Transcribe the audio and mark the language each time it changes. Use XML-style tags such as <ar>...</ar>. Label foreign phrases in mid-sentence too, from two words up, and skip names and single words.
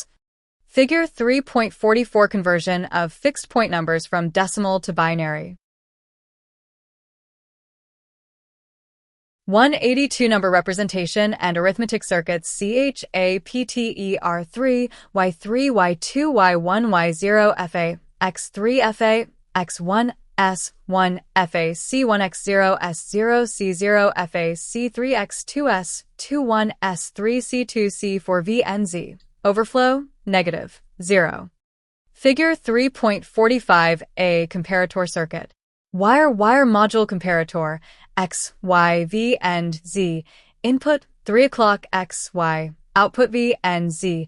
<en>Figure 3.44 conversion of fixed point numbers from decimal to binary. 182 number representation and arithmetic circuits CHAPTER3 Y3 Y2 Y1 Y0 FA X3 FA X1 S1 FA C1 X0 S0 C0 FA C3 X2 S21 S3 C2 C4 VNZ. Overflow, negative, 0. Figure 3.45a comparator circuit. Wire module comparator, X, Y, V, and Z. Input, 3 o'clock X, Y. Output V and Z.</en>